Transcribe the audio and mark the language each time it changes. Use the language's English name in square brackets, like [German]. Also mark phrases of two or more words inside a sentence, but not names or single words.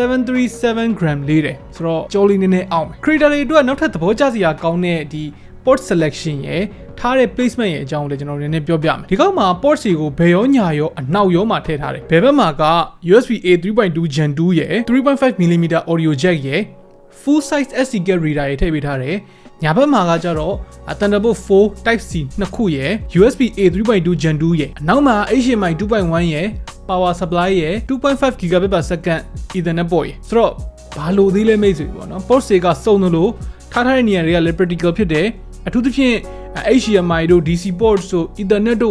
[Burmese] 737 gram လေးတယ်ဆိုတော့ကြောလေးနည်းနည်းအောင်မယ် creator တွေအတွက်နောက်ထပ်သဘောကျစရာကောင်းတဲ့ဒီ [English] port selection [Burmese] ရယ်ထားတဲ့ placement ရဲ့အကြောင်းကိုလည်းကျွန်တော်နည်းနည်းပြောပြမယ်ဒီကောက်မှာ port တွေကိုဘယ်ရောညာရောအနောက်ရောမှာထည့်ထားတယ်ဘယ်ဘက်မှာက USB A 3.2 Gen 2 ရယ် [English] 3.5mm audio jack [Burmese] ရယ် [English] full size SD card reader [Burmese] ရယ်ထည့်ပေးထားတယ်ညာဘက်မှာကကြတော့ Thunderbolt 4 Type C နှစ်ခုရယ် USB A 3.2 Gen 2ရယ်အနောက်မှာ HDMI 2.1 ရယ် [English] Power Supply [Burmese] ရယ် [English] 2.5 GB/s Ethernet port [Burmese] ရ ယ်ဆိုတော့ဘာလို့သေးလဲမိတ်ဆွေပေါ့နော် port တွေကစုံလို့ထားထားတဲ့နေရာတွေကလည်း practical ဖြစ်တယ်အထူးသဖြင့် HDMI တို့ DC port တို့ Ethernet တို့